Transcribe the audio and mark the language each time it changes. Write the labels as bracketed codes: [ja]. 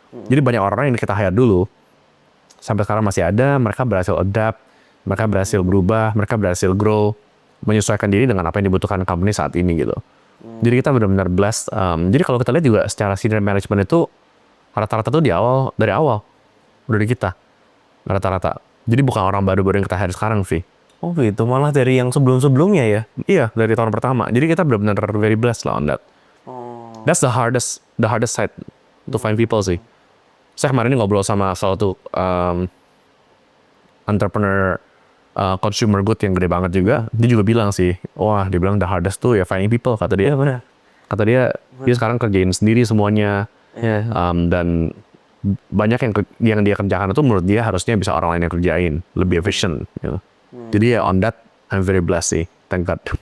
[id] Jadi banyak orang yang kita hire dulu, sampai sekarang masih ada, mereka berhasil adapt, mereka berhasil berubah, mereka berhasil grow, menyesuaikan diri dengan apa yang dibutuhkan company saat ini gitu. Jadi kita benar-benar blessed. Jadi kalau kita lihat juga secara senior management itu rata-rata tuh dari awal udah di kita rata-rata. Jadi bukan orang baru-baru yang kita hire sekarang sih. Oh gitu, malah dari yang sebelum-sebelumnya ya? Iya, dari tahun pertama. Jadi kita benar-benar [en] very blessed lah on that. That's the hardest side to find people sih. [id] Saya kemarin ini ngobrol sama salah satu entrepreneur consumer good yang gede banget juga. Dia juga bilang sih, wah dia bilang [en] the hardest [id] tuh ya [en] finding people, [id] kata dia. Benar. Kata dia sekarang kerjain sendiri semuanya. Dan banyak yang dia kerjakan itu menurut dia harusnya bisa orang lain yang kerjain, lebih efficient gitu. [en] Jadi ya on that I'm very blessed sih, thank God.